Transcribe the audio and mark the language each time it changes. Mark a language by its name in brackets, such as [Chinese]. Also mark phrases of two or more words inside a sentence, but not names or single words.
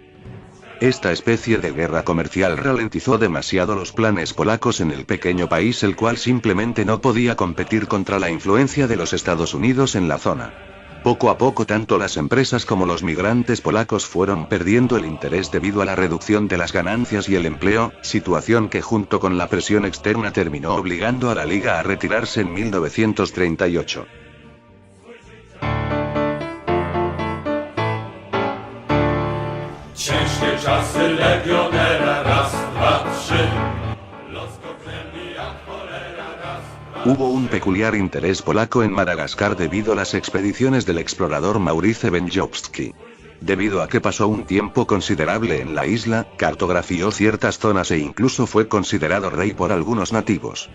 [Spanish] Esta especie de guerra comercial ralentizó demasiado los planes polacos en el pequeño país, el cual simplemente no podía competir contra la influencia de los Estados Unidos en la zona. Poco a poco tanto las empresas como los migrantes polacos fueron perdiendo el interés debido a la reducción de las ganancias y el empleo, situación que junto con la presión externa terminó obligando a la Liga a retirarse en 1938. [Polish] Ciężkie czasy legionera, raz, dwa, trzy. [Spanish] Hubo un peculiar interés polaco en Madagascar debido a las expediciones del explorador Maurice Benjowski. Debido a que pasó un tiempo considerable en la isla, cartografió ciertas zonas e incluso fue considerado rey por algunos nativos.